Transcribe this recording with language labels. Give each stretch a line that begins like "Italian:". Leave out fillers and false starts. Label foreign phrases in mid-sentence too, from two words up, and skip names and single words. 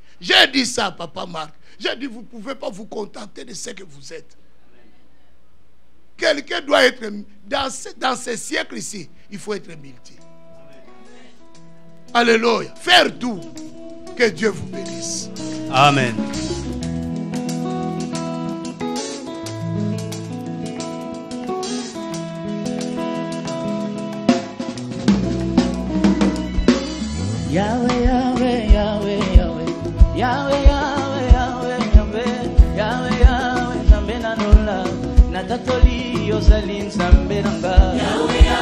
French: J'ai dit ça à Papa Marc. J'ai dit, vous ne pouvez pas vous contenter de ce que vous êtes. Quelqu'un doit être, dans ces siècles ici, il faut être multi. Alléluia. Faire tout. Que Dieu vous bénisse. Amen.
Lingala: Yahweh, Yahweh, Yahweh, Yahweh, Yahweh, Yahweh, Yahweh, Yahweh, Yahweh, Yahweh, Nzambe na nola, na tatoli ozali Nzambe nanga. Yahweh.